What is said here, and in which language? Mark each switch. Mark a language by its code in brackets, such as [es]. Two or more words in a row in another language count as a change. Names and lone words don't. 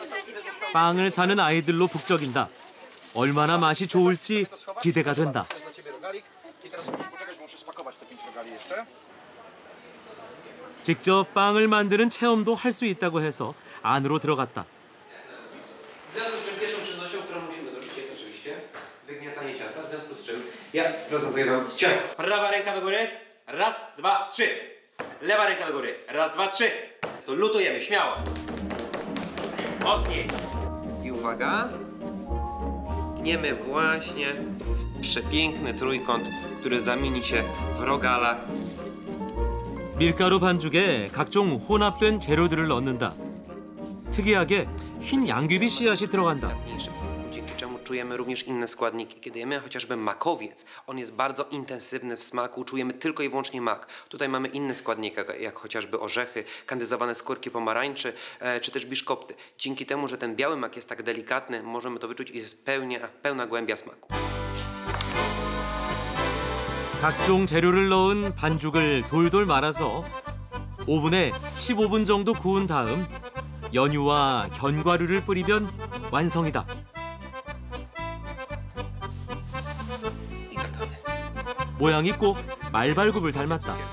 [ko] 빵을 사는 아이들로 북적인다. 얼마나 맛이 좋을지 기대가 된다. 직접 빵을 만드는 체험도 할 수 있다고 해서 안으로 들어갔다. [pl] W związku z czym pierwszą czynnością, którą musimy zrobić, jest oczywiście wygniatanie ciasta, w związku z czym ja rozrobię wam ciasto. Prawa ręka do góry, raz, dwa, trzy. Lewa ręka do góry, raz, dwa, trzy. To lutujemy, śmiało. Mocniej. I uwaga. Tniemy właśnie przepiękny trójkąt, który zamieni się w rogala. [ko] 밀가루 반죽에 각종 혼합된 재료들을 넣는다. 특이하게 흰 양귀비 씨앗이 들어간다. [pl] Dzięki czemu czujemy również inne składniki. Kiedy jemy chociażby makowiec, on jest bardzo intensywny w smaku, czujemy tylko i wyłącznie mak. Tutaj mamy inne składniki, jak chociażby orzechy, kandyzowane skórki pomarańczy, czy też biszkopty. Dzięki temu, że ten biały mak jest tak delikatny, możemy to wyczuć i jest pełna głębia smaku. [ko] 각종 재료를 넣은 반죽을 돌돌 말아서 오븐에 15분 정도 구운 다음 연유와 견과류를 뿌리면 완성이다. 모양이 꼭 말발굽을 닮았다.